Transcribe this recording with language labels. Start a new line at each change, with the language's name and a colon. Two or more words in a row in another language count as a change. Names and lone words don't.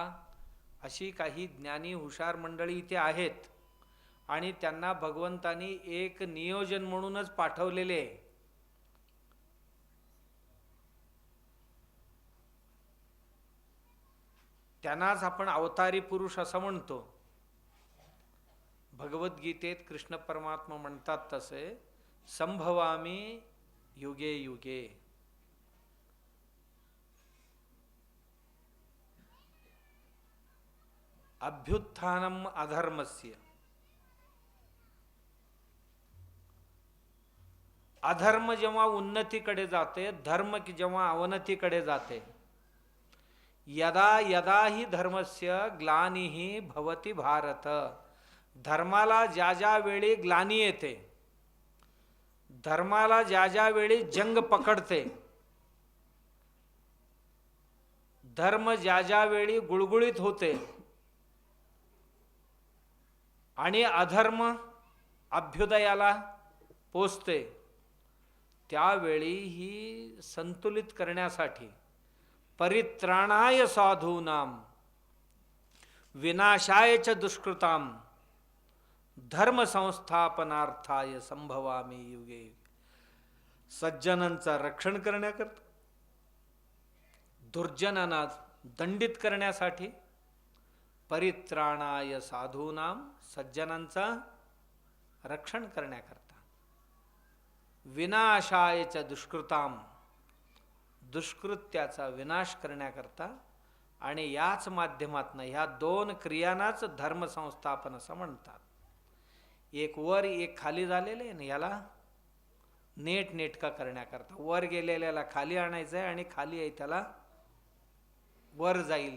Marathi: अशी काही ज्ञानी हुशार मंडळी इथे आहेत आणि त्यांना भगवंतानी एक नियोजन म्हणूनच पाठवलेले आहे. त्यांनाच आपण अवतारी पुरुष असं म्हणतो. भगवद्गीतेत कृष्ण परमात्मा म्हणतात तसे,
Sanskrit: संभवामी युगे युगे. अभ्युत्थानम अधर्मस्य.
Marathi: अधर्म जेव्हा उन्नतीकडे जाते, धर्म जेव्हा अवनतीकडे जाते,
Sanskrit: यदा यदा ही धर्मस्य ग्लानिही भवति भारत.
Marathi: धर्माला ज्या ज्या वेळी ग्लानी येते, धर्माला ज्या ज्या वेळी जंग पकडते, धर्म ज्या ज्या वेळी गुळगुळीत होते आणि अधर्म अभ्युदयाला पोचते, त्यावेळी ही संतुलित करण्यासाठी
Sanskrit: परित्राणाय साधूनाम विनाशाय च दुष्कृताम धर्म संस्थापनार्थाय संभवामी युगे.
Marathi: सज्जनांचा रक्षण करण्याकरता, दुर्जनांना दंडित करण्यासाठी,
Sanskrit: परित्राणाय साधूनाम
Marathi: सज्जनांचा रक्षण करण्याकरता,
Sanskrit: विनाशाय च दुष्कृताम
Marathi: दुष्कृत्याचा विनाश करण्याकरता. आणि याच माध्यमातून ह्या दोन क्रियांनाच धर्मसंस्थापन असं म्हणतात. एक वर एक खाली झालेले आणि याला नेटनेटका करण्याकरता. वर गेलेल्याला खाली आणायचं आहे आणि खाली आहे त्याला वर जाईल.